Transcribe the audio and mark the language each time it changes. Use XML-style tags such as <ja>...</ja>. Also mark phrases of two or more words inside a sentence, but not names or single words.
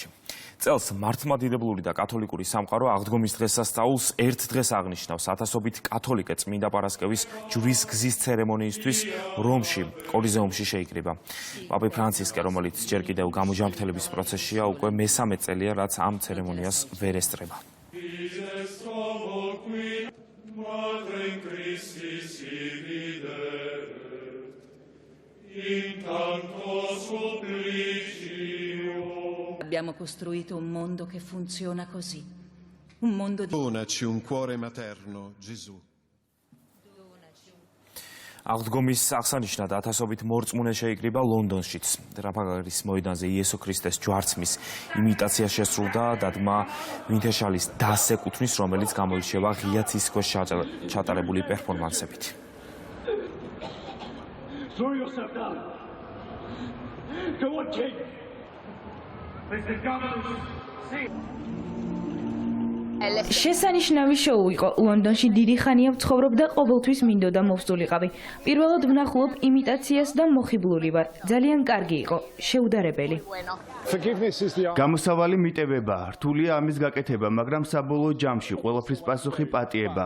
<ka>წელს მართლმადიდებლური და კათოლიკური სამყარო აღდგომის დღესასწაულს ერთ დღეს აღნიშნავს. ათასობით კათოლიკე წმინდა პარასკევის ჯვრის გზის ცერემონიისთვის რომში, კოლიზეუმში შეიკრიბა. პაპი ფრანცისკე, რომელიც ჯერ კიდევ გამოჯანმრთელების პროცესშია, უკვე მესამე წელია, რაც ამ ცერემონიას ვერ ესწრება.</ka> <it>Abbiamo costruito un mondo che funziona così. Un mondo di... Donaci un cuore materno, Gesù. აღდგომის აღსანიშნად ათასობით მორწმუნე შეიკრიბა ლონდონშიც. ტრაფალგარის მოედანზე იესო ქრისტეს ჯვარცმის იმიტაცია შესრულდა დადგმა ვინთეშალის დასს ეკუთვნის, რომელიც გამოირჩევა ღია ცის ქვეშ ჩატარებული პერფორმანსებით.</it> <en>Throw yourself down. Go on, King. This is government. See.</en> <ka>შესანიშნავი შოუ იყო. ლონდონში დიდი ხანია ვცხოვრობ და ყოველთვის მინდოდა მოვსულიყავი. პირველად ვნახულობ იმიტაციას და მოხიბლული ვარ. ძალიან კარგი იყო, შეუდარებელი. გამოსავალი მიტებებაა, რთულია ამის გაკეთება, მაგრამ საბოლოო ჯამში ყველაფრის პასუხი პატიებაა.</ka>